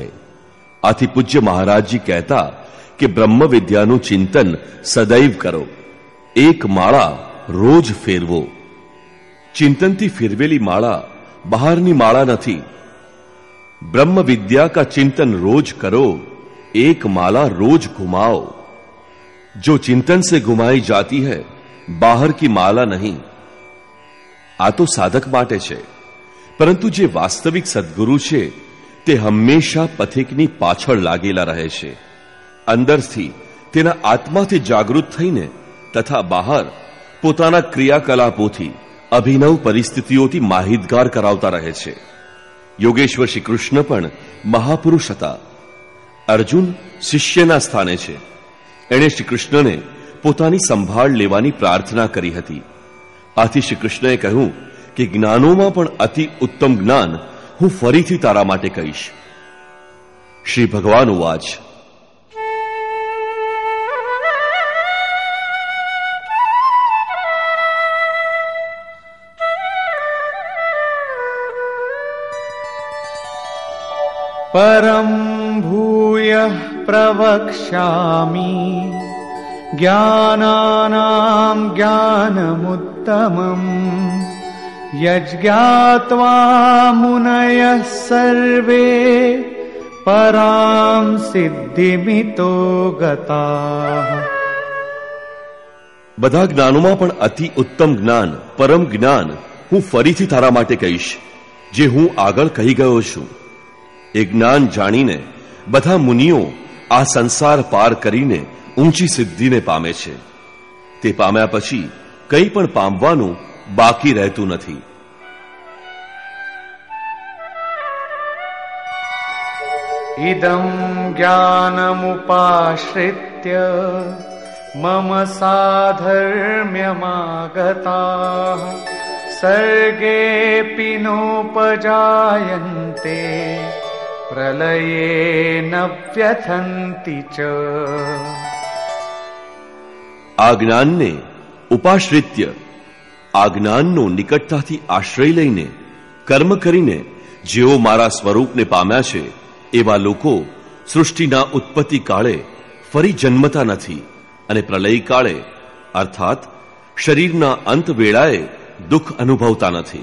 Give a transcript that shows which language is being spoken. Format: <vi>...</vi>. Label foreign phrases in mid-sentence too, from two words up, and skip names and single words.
<gu>આથી પૂજ્ય મહારાજજી કહેતા કે બ્રહ્મ વિદ્યાનું ચિંતન સદૈવ કરો, એક માળા રોજ ફેરવો. ચિંતનથી ફેરવેલી માળા બહારની માળા નથી.</gu> <hi>ब्रह्म विद्या का चिंतन रोज करो, एक माला रोज घुमाओ. जो चिंतन से घुमाई जाती है, बाहर की माला नहीं.</hi> <gu>આ તો સાધક માટે છે, પરંતુ જે વાસ્તવિક સદગુરુ છે તે હંમેશા પથિકની પાછળ લાગેલા રહે છે. અંદરથી તેના આત્માથી જાગૃત થઈને તથા બહાર પોતાના ક્રિયાકલાપોથી અભિનવ પરિસ્થિતિઓથી માહિતગાર કરાવતા રહે છે. યોગેશ્વર શ્રી કૃષ્ણ પણ મહાપુરુષ હતા. અર્જુન શિષ્યના સ્થાને છે. એણે શ્રી કૃષ્ણને પોતાની સંભાળ લેવાની પ્રાર્થના કરી હતી. આથી શ્રી કૃષ્ણએ કહ્યું કે જ્ઞાનોમાં પણ અતિ ઉત્તમ જ્ઞાન હું ફરીથી તારા માટે કહીશ. શ્રી ભગવાન ઉવાચ,</gu> <sa>परं भूयः प्रवक्ष्यामि ज्ञानानां ज्ञानमुत्तमम् यज्ञात्वा मुनयः सर्वे परां सिद्धिमितो गताः.</sa> <gu>બધા જ્ઞાનોમાં પણ અતિ ઉત્તમ જ્ઞાન, પરમ જ્ઞાન હું ફરીથી તારા માટે કહીશ, જે હું આગળ કહી ગયો છું. એ જ્ઞાન જાણીને બધા મુનિઓ આ સંસાર પાર કરીને ઊંચી સિદ્ધિને પામે છે. તે પામ્યા પછી કંઈ પણ પામવાનું બાકી રહેતું નથી.</gu> <sa>इदं ज्ञानमुपाश्रित्य मम साधर्म्यमागताः सर्गेऽपि नोपजायन्ते प्रलये न व्यथन्ति च।</sa> <gu>આ જ્ઞાનને ઉપાશ્રિત્ય, આ જ્ઞાનનો નિકટતાથી આશ્રય લઈને કર્મ કરીને જેઓ મારા સ્વરૂપને પામ્યા છે એવા લોકો સૃષ્ટિના ઉત્પત્તિ કાળે ફરી જન્મતા નથી અને પ્રલય કાળે અર્થાત શરીરના અંત વેળાએ દુઃખ અનુભવતા નથી.</gu>